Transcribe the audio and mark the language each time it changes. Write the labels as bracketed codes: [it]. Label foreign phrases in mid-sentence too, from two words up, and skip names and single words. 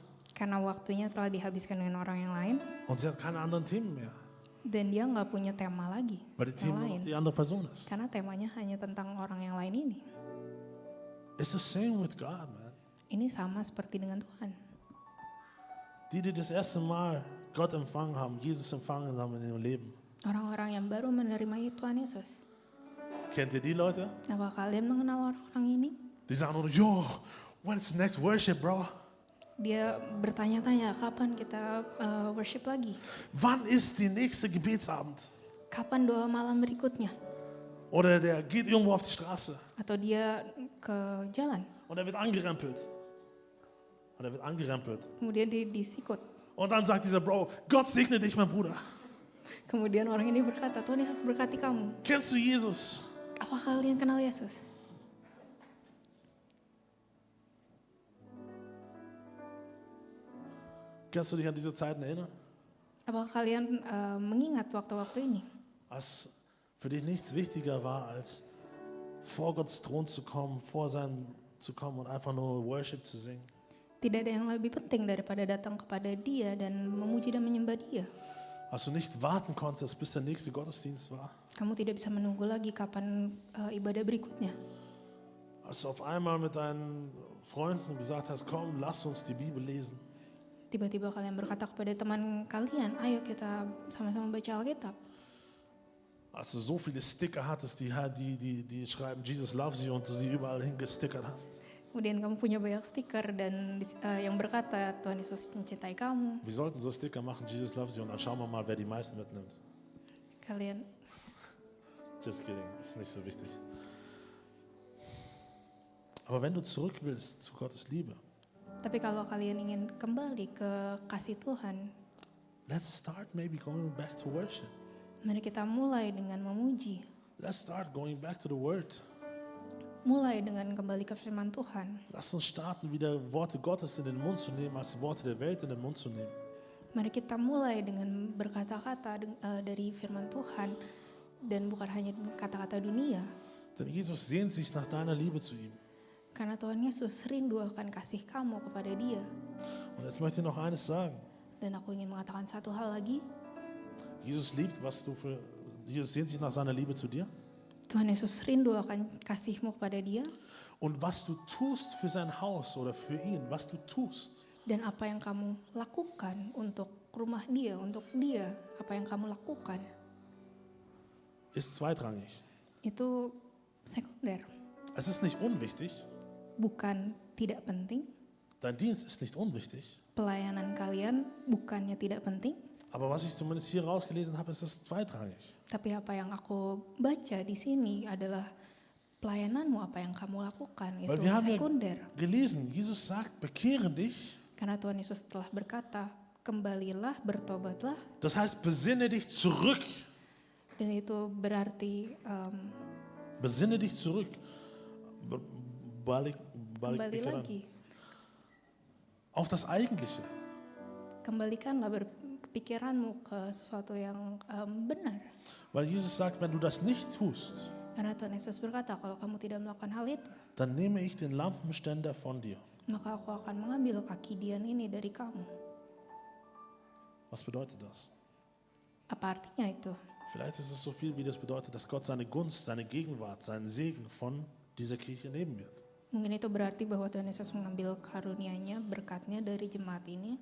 [id] karena waktunya telah dihabiskan dengan orang yang lain [de] und sie hat keine anderen Themen mehr, [id] dan dia nggak punya tema lagi [de] weil die [id] yang [de] Themen nur [id] lain [de] noch die andere Person ist. [id] karena temanya hanya tentang orang yang lain ini. [en] It's the same with God, man. [id] Ini sama seperti dengan Tuhan. [de] Die das erste Mal Gott empfangen haben, Jesus empfangen haben in ihrem Leben. [id] Orang-orang yang baru menerima Tuhan Yesus. [de] Kennt ihr die Leute? [id] Apa kalian mengenal orang-orang ini? [de] Die sagen nur, [en] yo, when's the next worship, bro? [id] Dia bertanya-tanya, kapan kita worship lagi? [de] Wann ist die nächste Gebetsabend? [id] Kapan doa malam berikutnya? [de] Oder der geht irgendwo auf die Straße [id] Atau dia ke jalan, [de] und er wird angerempelt. Und er wird angerempelt. [id] kemudian dia disikut. [de] Und dann sagt dieser Bro, Gott segne dich, mein Bruder. [id] Kemudian orang ini berkata, Tuhan Yesus berkati kamu. [de] Kennst du Jesus? [id] Apa kalian kenal Yesus? [de] Kannst du dich an diese Zeiten erinnern? [id] Apakah kalian mengingat waktu-waktu ini? [de] Als für dich nichts wichtiger war, als vor Gottes Thron zu kommen, zu kommen und einfach nur Worship zu singen. [id] Tidak ada yang lebih penting daripada datang kepada Dia dan memuji dan menyembah Dia. [de] Als du nicht warten konntest, bis der nächste Gottesdienst war. [id] Kamu tidak bisa menunggu lagi kapan ibadah berikutnya. [de] Als du auf einmal mit deinen Freunden gesagt hast, komm, lass uns die Bibel lesen. [id] Tiba-tiba kalian berkata kepada teman kalian, ayo kita sama-sama baca Alkitab. [de] Als du so viele Sticker hattest, die schreiben, [en] Jesus loves you [de] und du sie überall hingestickert hast. [id] Kemudian kamu punya banyak stiker dan yang berkata Tuhan Yesus mencintai kamu. [de] Wir sollten so Sticker machen, [en] Jesus loves you, [de] und dann schauen wir mal, wer die meisten mitnimmt. [id] Kalian, [en] Just kidding, [de] ist nicht so wichtig. Aber wenn du zurück willst zu Gottes Liebe, [id] tapi kalau kalian ingin kembali ke kasih Tuhan, [en] let's start maybe going back to worship. [id] mari kita mulai dengan memuji. [en] Let's start going back to the Word. [id] Mulai dengan kembali ke firman Tuhan. [de] Lass uns starten, wieder Worte Gottes in den Mund zu nehmen, als Worte der Welt in den Mund zu nehmen. [id] Mari kita mulai dengan berkata-kata dari firman Tuhan dan bukan hanya kata-kata dunia. [de] Denn Jesus sehnt sich nach deiner Liebe zu ihm. [id] Karena Tuhan Yesus rindu akan kasih kamu kepada Dia. [de] Und jetzt möchte ich noch eines sagen. [id] Dan aku ingin mengatakan satu hal lagi. [de] Jesus sehnt sich nach seiner Liebe zu dir. [id] Tuhan Yesus rindu akan kasihmu kepada Dia. [de] Und was du tust für sein Haus oder für ihn, was du tust, [id] Dan apa yang kamu lakukan untuk rumah Dia, untuk Dia, apa yang kamu lakukan, [de] ist zweitrangig. [id] itu sekunder. [de] Es ist nicht unwichtig. [id] Bukan tidak penting. [de] Dein Dienst ist nicht unwichtig. [id] Pelayanan kalian bukannya tidak penting. [de] Aber was ich zumindest hier rausgelesen habe, ist es zweitrangig. [id] Tapi apa yang aku baca di sini adalah pelayananmu, apa yang kamu lakukan, itu [de] Weil wir haben ja [id] sekunder. [de] gelesen, Jesus sagt, bekehre dich. [id] Karena Tuhan Yesus telah berkata, kembalilah, bertobatlah. [de] Das heißt, besinne dich zurück. [id] Dan itu berarti [de] Besinne dich zurück. [id] kembali lagi. [de] Auf das Eigentliche. [id] Kembalikanlah pikiranmu ke sesuatu yang benar. [de] Weil Jesus sagt, wenn du das nicht tust, [id] Karena Tuhan Yesus berkata, kalau kamu tidak melakukan hal itu, [de] dann nehme ich den Lampenständer von dir. [id] maka aku akan mengambil kaki Dian ini dari kamu. [de] Was bedeutet das? [id] Apa artinya itu? [de] Vielleicht ist es so viel, wie das bedeutet, dass Gott seine Gunst, seine Gegenwart, seinen Segen von dieser Kirche nehmen wird. [id] Mungkin itu berarti bahwa Tuhan Yesus mengambil karunia-Nya, berkatnya dari jemaat ini.